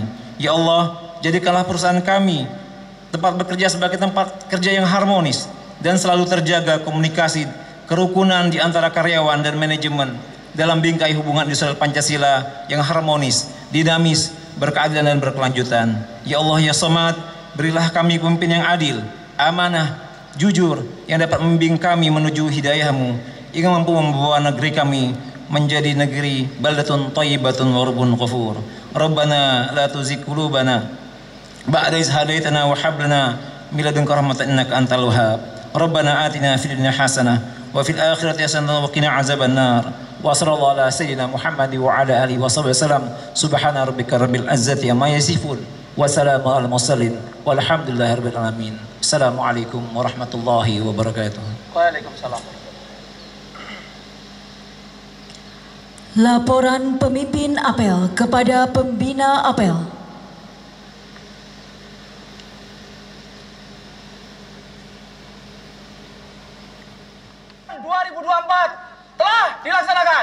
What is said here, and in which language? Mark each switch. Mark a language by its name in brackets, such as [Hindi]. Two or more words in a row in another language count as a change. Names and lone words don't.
[Indonesian] Ya Allah, jadikanlah perusahaan kami tempat bekerja sebagai tempat kerja yang harmonis dan selalu terjaga komunikasi kerukunan di antara karyawan dan manajemen dalam bingkai hubungan industrial Pancasila yang harmonis, dinamis, berkeadilan dan berkelanjutan. Ya Allah [Arabic] يا صمد, [Indonesian] berilah kami pemimpin yang adil, amanah, jujur, yang dapat membimbing kami menuju hidayah-Mu, yang mampu membawa negeri kami menjadi negeri [Arabic] بلدة طيبة ورب غفور. ربنا لا تزغ قلوبنا بعد إذ هديتنا وهب لنا من لدنك رحمة إنك أنت الوهاب. ربنا آتنا في الدنيا حسنة وفي الآخرة حسنة وقنا عذاب النار. وصلى الله على سيدنا محمد وعلى آله وصحبه وسلم. سبحان ربك رب العزة عما يصفون وسلام على المرسلين والحمد لله رب العالمين. السلام عليكم ورحمة الله وبركاته. وعليكم السلام. [Indonesian] Laporan pemimpin apel kepada pembina apel. Tahun 2024 telah dilaksanakan.